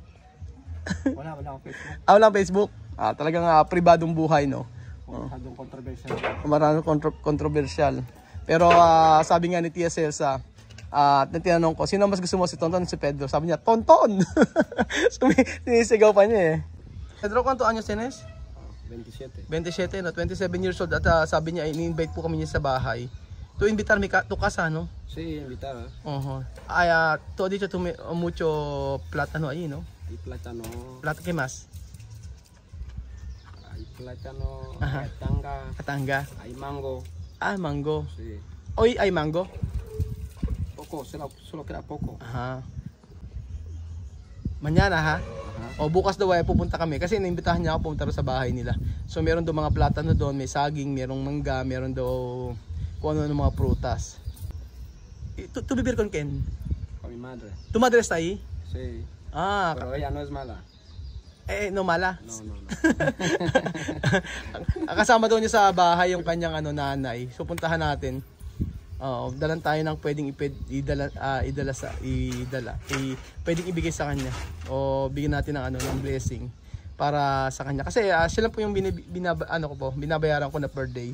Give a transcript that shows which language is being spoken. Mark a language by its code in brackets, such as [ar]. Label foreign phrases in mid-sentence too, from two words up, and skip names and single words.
[tl] Wala akong Facebook. Walang Facebook. Talagang pribadong buhay, no? Masyadong controversial. Maraming kontrobersyal. Pero sabi nga ni Tia Celsa, tinanong ko, sino mas gusto mo, si Tonton o si Pedro? Sabi niya, Tonton! Sinisigaw pa niya eh. [es] Pedro, ¿cuántos años tienes? 27. [en] 27, no? 27 years old. [tl] At sabi niya, ini-invite po kami niya sa bahay. [es] To invitarme tu casa, no? Sí, invitada. Tú has dicho mucho plátano ahí, ¿no? Hay plátano, ¿Qué más? hay plátano, Ajá. hay tanga, [tl] Katanga. [es] hay mango. Mango. Sí. Hoy hay mango. Poco, solo queda poco. Aha. Mañana ha? [tl] O bukas daw ay pupunta kami kasi naimbitahan niya ako pumunta sa bahay nila. So meron daw mga plátano doon, may saging, merong mangga, meron daw kung ano ng mga prutas. [es] ¿Tú vivir con quién? Con mi madre. ¿Tu madre está ahí? Sí. Pero ella no es mala. No mala. No. [tl] Kasama daw niya sa bahay yung kanyang nanay. So puntahan natin. Dalan tayo ng pwedeng pwedeng ibigay sa kanya o bigyan natin ng ng blessing para sa kanya kasi siya lang po yung binabayaran ko na [en] per day.